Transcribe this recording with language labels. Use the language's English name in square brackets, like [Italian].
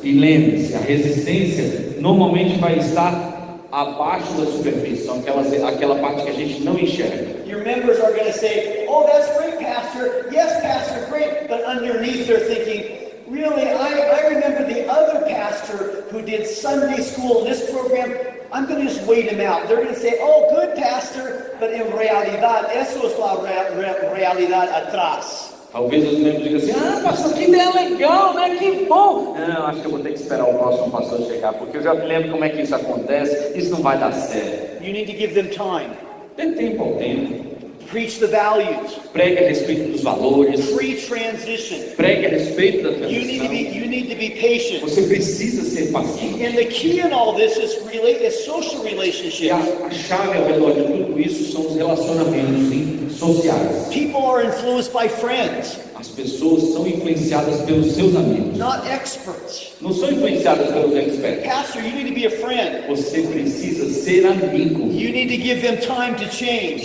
[Portuguese] E lembre-se, a resistência normalmente vai estar abaixo da superfície, são aquela parte que a gente não enxerga. [English] Your members are going to say, "Oh, that's great, Pastor. Yes, Pastor, great." But underneath, they're thinking, "Really, I remember the other pastor who did Sunday school in this program. I'm going to just wait him out." They're going to say, "Oh, good, Pastor." But in [Spanish] realidad, eso es la realidad atrás. [Portuguese] Talvez os membros digam assim: pastor, que ideia legal, né? Que bom. Não, acho que eu vou ter que esperar o próximo pastor chegar, porque eu já me lembro como é que isso acontece. Isso não vai dar certo. [English] You need to give them time. [Portuguese] Dê tempo ao tempo. [English] Preach the values. [Portuguese] Pregue a respeito dos valores. [English] Pre-transition. [Portuguese] Pregue a respeito da transição. [English] You need to be patient. [Portuguese] Você precisa ser paciente. [English] And the key in all this is social relationships. [Portuguese] A chave ao redor de tudo isso são os relacionamentos sociais. [English] People are influenced by friends. [Portuguese] As pessoas são influenciadas pelos seus amigos. [English] Not experts. [Portuguese] Não são influenciadas pelos experts. [English] Pastor, you need to be a friend. [Portuguese] Você precisa ser amigo. [English] You need to give them time to change.